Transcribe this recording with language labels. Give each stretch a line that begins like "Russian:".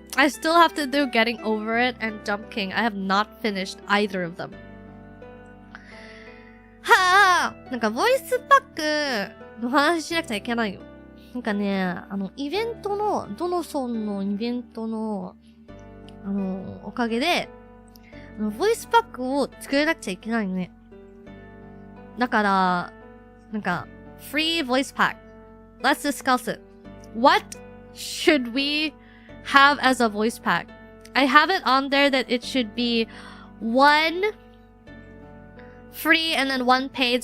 English: I still have to do Getting Over It and Jump King. I have not finished either of them.
Japanese: はぁ、なんかボイスパックの話しなくちゃいけないよ。なんかね、イベントの、ドノソンのイベントの、おかげで、ボイスパックを作れなくちゃいけないのね。だから、なんか、
English: free voice pack. Let's discuss it. What should we have as a voice pack? I have it on there that it should be 1 free and then 1 paid.